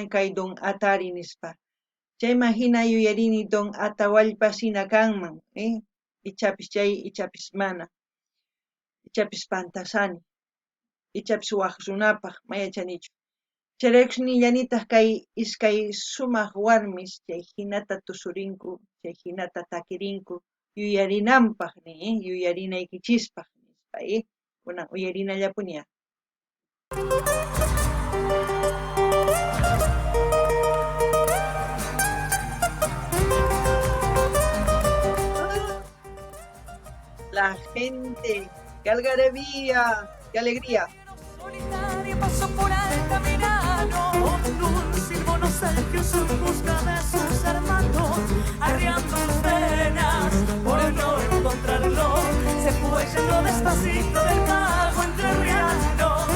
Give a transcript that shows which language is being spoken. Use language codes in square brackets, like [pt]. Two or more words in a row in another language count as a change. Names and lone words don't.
[qu] kay Don Atari nispa chayman hina yuyarini Don Atahualpa sina kanman ichapis chay ichapis mana ichapis pantasani ichapis waq runapaq mayachanichu charaykusnillanitaq kay iskay sumaq warmis chay hinata tusurinku chay hinata takirinku yuyarinanpaq yuyarinaykichispaq nispa kunan uyarinallapuni. [es] La gente, qué algarabía, qué alegría. Solitario pasó por Altamirano, con un silbo nostalgioso en busca de sus hermanos, arriando sus penas por no encontrarlo, se fue yendo despacito del pago entrerriano.